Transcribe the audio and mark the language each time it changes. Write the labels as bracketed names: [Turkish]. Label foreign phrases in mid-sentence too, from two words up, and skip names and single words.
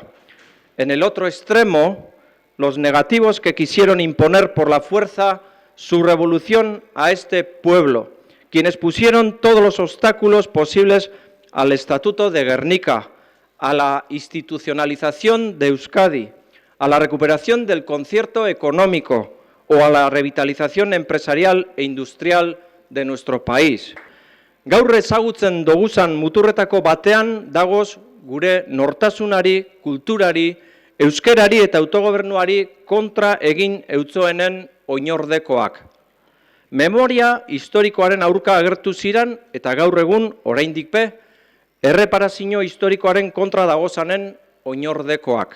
[Spanish] En el otro extremo, los negativos que quisieron imponer por la fuerza su revolución a este pueblo, quienes pusieron todos los obstáculos posibles al Estatuto de Gernika, a la institucionalización de Euskadi, a la recuperación del concierto económico o a la revitalización empresarial e industrial de nuestro país. [Basque] Gaur ezagutzen doguzan muturretako batean dagoz gure nortasunari, kulturari, euskerari eta autogobernuari kontra egin eutzoenen oinordekoak. Memoria historikoaren aurka agertu ziren eta gaur egun oraindik be, erreparazio historikoaren kontra dagozanen oinordekoak.